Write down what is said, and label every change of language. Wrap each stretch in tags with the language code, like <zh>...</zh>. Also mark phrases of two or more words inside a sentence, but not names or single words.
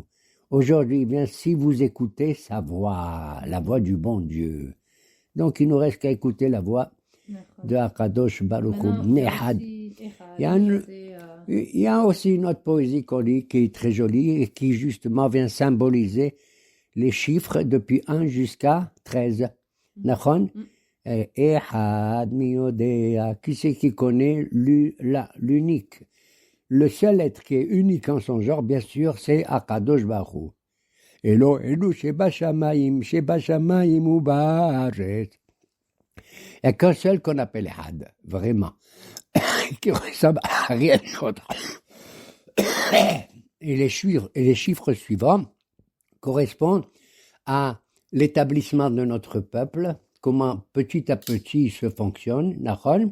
<fr>Aujourd'hui, bien, si vous écoutez sa voix, la voix du bon Dieu. Donc, il nous reste qu'à écouter la voix de</fr> <he>הקדוש ברוך הוא,</he> <fr>Nehad. Il y a aussi une autre poésie qu'on lit qui est très jolie et qui justement vient symboliser les chiffres depuis 1 jusqu'à 13.</fr> <he>נכון? אחד מי יודע.</he> <fr>Qui c'est qui connaît l'unique? Le seul être qui est unique en son genre, bien sûr, c'est</fr> <he>הקדוש ברוך הוא. אלוהינו שבשמים ובארץ.</he> <fr>Il n'y a qu'un seul qu'on appelle Had, vraiment, qui ressemble à rien d'autre. Et les chiffres suivants correspondent à l'établissement de notre peuple, comment petit à petit il se fonctionne, Nachon.</fr>